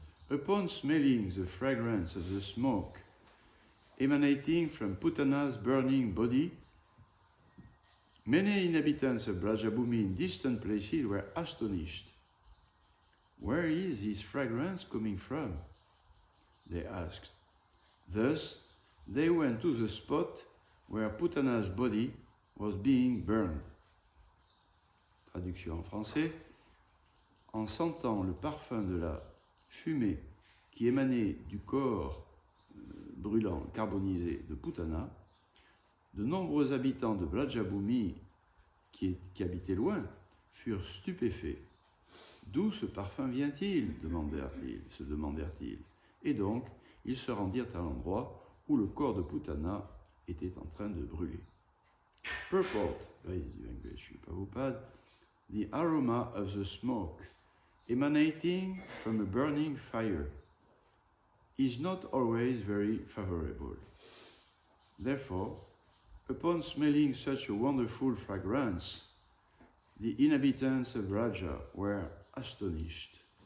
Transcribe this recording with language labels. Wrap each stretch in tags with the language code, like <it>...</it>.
<en>Upon smelling the fragrance of the smoke emanating from Putana's burning body, many inhabitants of Brajabhumi in distant places were astonished. Where is this fragrance coming from? They asked. Thus, they went to the spot where Putana's body was being burned.</en> <fr>Traduction en français. En sentant le parfum de la fumée qui émanait du corps brûlant, carbonisé de Putana, de nombreux habitants de Brajabhumi qui habitaient loin furent stupéfaits. D'où ce parfum vient-il se demandèrent-ils. Et donc, ils se rendirent à l'endroit où le corps de Putana était en train de brûler.</fr> <en>Purport, Prabhupada, the aroma of the smoke emanating from a burning fire is not always very favorable. Therefore, upon smelling such a wonderful fragrance, the inhabitants of Raja were astonished.</en>